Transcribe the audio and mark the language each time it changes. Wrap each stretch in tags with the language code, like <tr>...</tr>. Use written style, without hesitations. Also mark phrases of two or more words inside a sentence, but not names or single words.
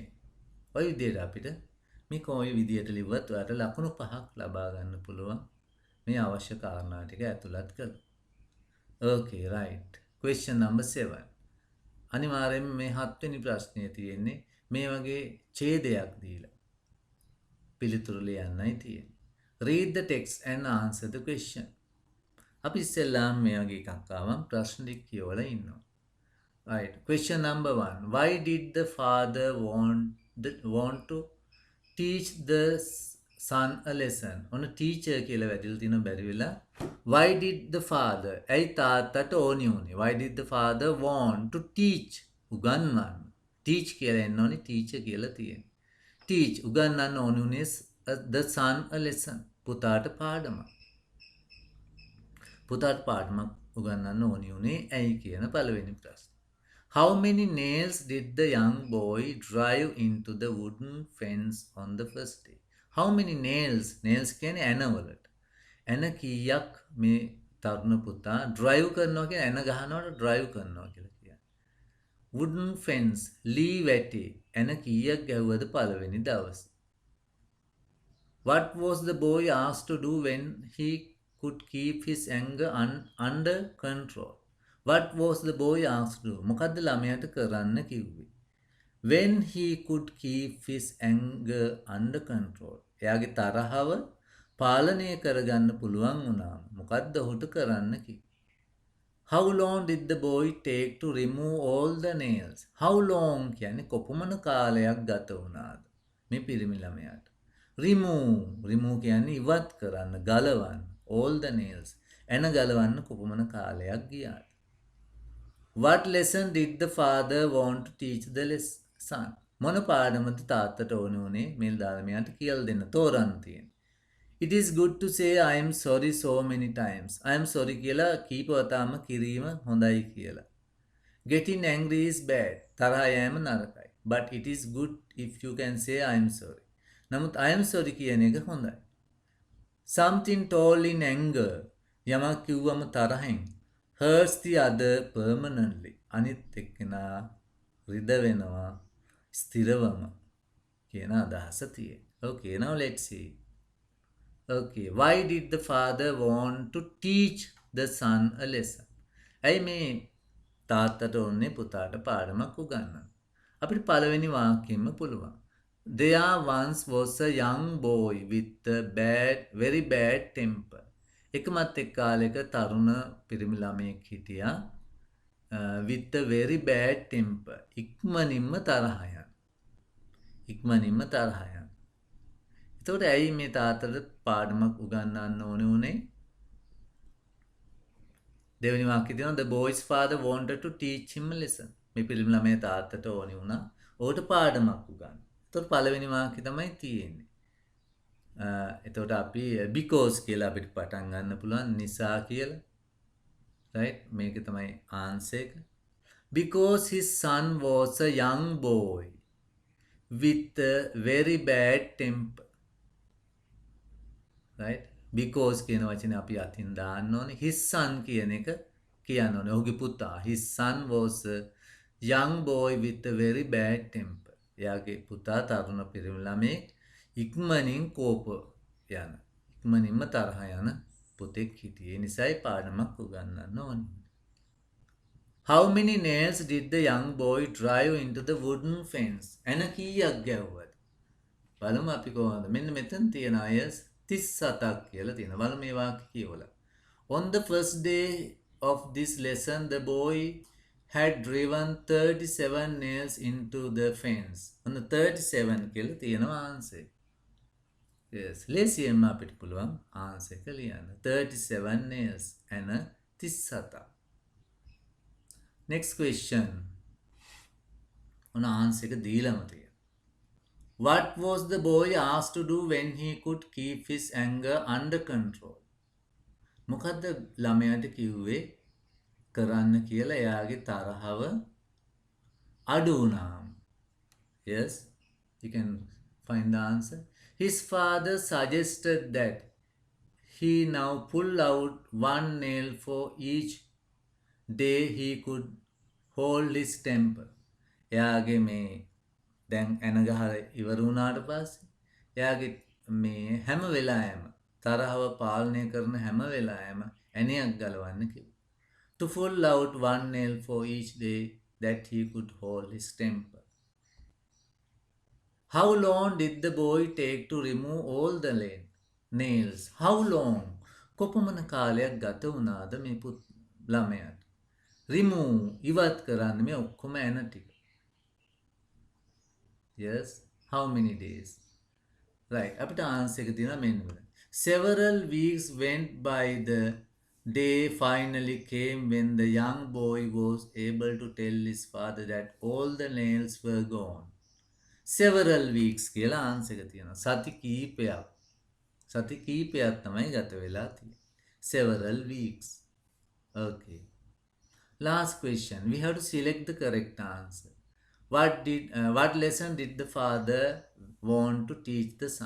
<si>ඔය විදියට අපිට මේ කොයි විදියට ලිව්වත් ඔයාලට ලකුණු 5ක් ලබා ගන්න පුළුවන්. මේ අවශ්‍ය කාරණා ටික ඇතුළත් කරලා.</si> <en>Okay, right. Question number 7.</en> <si>අනිවාර්යයෙන්ම මේ 7 වෙනි ප්‍රශ්නයේ තියෙන්නේ මේ වගේ ඡේදයක් දීලා පිළිතුරු ලියන්නයි තියෙන්නේ.</si> <en>Read the text and answer the question.</en> <si>අපි ඉස්සෙල්ලාම මේ වගේ එකක් ආවම ප්‍රශ්න ටික කියවලා ඉන්නවා.</si> <en>Right. Question number 1. Why did the father want to teach the son a lesson? On a teacher</en> <si>කියලා වැදිලා තියෙන බැරි වෙලා</si> <en>why did the father</en> <si>ඇයි තාත්තට ඕනි උනේ?</si> <en>Why did the father want to teach උගන්වන්න?</en> <si>teach කියලා එන්න ඕනේ teacher කියලා තියෙන්නේ. teach උගන්වන්න ඕනි උනේ</si> <en>the son a lesson</en> <si>පුතාට පාඩමක්. පුතාට පාඩමක් උගන්වන්න ඕනි උනේ ඇයි කියන පළවෙනි ප්‍රශ්න.</si> <en>How many nails did the young boy drive into the wooden fence on the first day? How many nails?</en> <si>Nails කියන්නේ ඇනවලට. ඇන කීයක් මේ තරුණ පුතා drive කරනවා කියන්නේ ඇන ගහනවට drive කරනවා කියලා කියන්නේ.</si> <en>Wooden fence</en> <si>ලී වැටේ ඇන කීයක් ගැහුවද පළවෙනි දවසේ?</si> <en>What was the boy asked to do when he could keep his anger under control? What was the boy asked to do?</en> <si>මොකද්ද ළමයාට කරන්න කිව්වේ?</si> <en>When he could keep his anger under control.</en> <si>එයාගේ තරහව පාලනය කරගන්න පුළුවන් වුණා. මොකද්ද ඔහුට කරන්න කිව්වේ?</si> <en>How long did the boy take to remove all the nails? How long</en> <si>කියන්නේ කොපමණ කාලයක් ගත වුණාද මේ පිරිමි ළමයාට? Remove කියන්නේ ඉවත් කරන්න, ගලවන්න.</si> <en>All the nails.</en> <si>එන ගලවන්න කොපමණ කාලයක් ගියාද?</si> <en>What lesson did the father want to teach the son?</en> <si>මොන පාඩමද තාත්තට ඕන උනේ මේ ළමයාට කියලා දෙන්න තෝරන්න තියෙන්නේ.</si> <en>It is good to say I am sorry so many times. I am sorry</en> <si>කියලා කීප වතාවම කිරීම හොඳයි කියලා.</si> <en>Getting angry is bad.</en> <si>තරහ යෑම නරකයි.</si> <en>But it is good if you can say I am sorry.</en> <si>නමුත්</si> <en>I am sorry</en> <si>කියන එක හොඳයි.</si> <en>Something told in anger.</en> <si>යමක් කිව්වම තරහෙන්</si> <en>hurts the other permanently.</en> <si>අනිත් එක්කෙනා රිද වෙනවා ස්ථිරවම කියන අදහස තියෙනවා.</si> <en>Okay, now let's see. Okay, why did the father want to teach the son a lesson?</en> <si>ඇයි මේ තාත්තට ඕනේ පුතාට පාඩමක් උගන්වන්න? අපිට පළවෙනි වාක්‍යෙම පුළුවන්.</si> <en>There once was a young boy with a very bad temper.</en> <si>එකමත් එක් කාලයක තරුණ පිරිමි ළමයෙක් හිටියා</si> <en>with a very bad temper.</en> <si>ඉක්මනින්ම තරහ යන. එතකොට ඇයි මේ තාත්තට පාඩමක් උගන්වන්න ඕනේ උනේ? දෙවෙනි වාක්‍යය තියෙනවා</si> <en>the boy's father wanted to teach him a lesson.</en> <si>මේ පිරිමි ළමයා තාත්තට ඕනේ වුණා ඔහුට පාඩමක් උගන්වන්න. එතකොට පළවෙනි වාක්‍යය තමයි තියෙන්නේ. එතකොට අපි because කියලා අපිට පටන් ගන්න පුළුවන් නිසා කියලා. right? මේක තමයි answer එක.</si> <en>Because his son was a young boy with a very bad temper.</en> <si>right? Because කියන වචනේ අපි අතින් දාන්න ඕනේ. His son කියන එක කියන්න ඕනේ. ඔහුගේ පුතා.</si> <en>His son was a young boy with a very bad temper.</en> <si>එයාගේ පුතා තරුණ පිරිමි ළමයෙක් ඉක්මනින් කෝප යන. ඉක්මනින්ම තරහ යන පුතෙක් හිටියේ. ඒ නිසායි පාඩමක් උගන්වන්න ඕනේ.</si> <en>How many nails did the young boy drive into the wooden fence?</en> <si>එන කීයක් ගැව්වද? බලමු අපි කොහොමද. මෙන්න මෙතන තියෙන අය 37ක් කියලා තියෙනවා. බලමු මේ වාක්‍ය කියවලා.</si> <en>On the first day of this lesson, the boy had driven 37 nails into the fence. On the 37</en> <si>කියලා තියෙනවා answer. Yes, ලේසියෙන්ම අපිට පුළුවන් answer එක ලියන්න.</si> <en>37 nails and 37ක්. Next question.</en> <si>ඔන්න answer එක දීලාම තියෙනවා.</si> <en>What was the boy asked to do when he could keep his anger under control?</en> <si>මොකද්ද ළමයාට කිව්වේ කරන්න කියලා එයාගේ තරහව අඩු වුණාම?</si> <en>Yes, you can find the answer. His father suggested that he now pull out one nail for each day he could hold his temper.</en> <si>එයාගේ මේ දැන් එන ගහලා ඉවර වුණාට පස්සේ එයාගේ මේ හැම වෙලාවෙම තරහව පාලනය කරන හැම වෙලාවෙම ඇණයක් ගලවන්න කිව්වා.</si> <en>To pull out one nail for each day that he could hold his temper. How long did the boy take to remove all the nails? How long?</en> <si>කොපමණ කාලයක් ගත වුණාද මේ ළමයාට remove ඉවත් කරන්න මේ ඔක්කොම ඇන ටික?</si> <en>Yes, how many days? Right,</en> <si>අපිට answer එක තියෙනවා මෙන්න මෙතන.</si> <en>Several weeks went by. The day finally came when the young boy was able to tell his father that all the nails were gone. Several weeks</en> <si>කියලා answer එක තියෙනවා. සති කීපයක් තමයි ගත වෙලා තියෙන්නේ.</si> <en>Several weeks. Okay. Last question. We have to select the correct answer. What lesson did the father want to teach the son?</en>